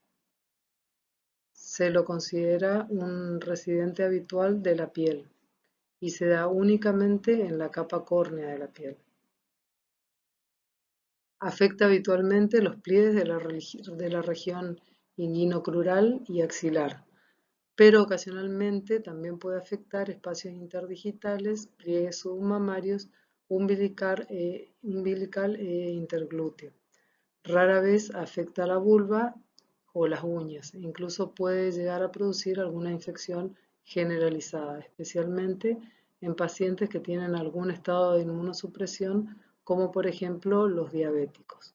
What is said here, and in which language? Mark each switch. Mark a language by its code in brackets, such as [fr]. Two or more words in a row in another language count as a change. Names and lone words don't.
[es] Se lo considera un residente habitual de la piel y se da únicamente en la capa córnea de la piel. Afecta habitualmente los pliegues de la región inguinocrural y axilar, pero ocasionalmente también puede afectar espacios interdigitales, pliegues submamarios, umbilical e interglúteo. Rara vez afecta la vulva o las uñas, incluso puede llegar a producir alguna infección generalizada, especialmente en pacientes que tienen algún estado de inmunosupresión, como por ejemplo los diabéticos.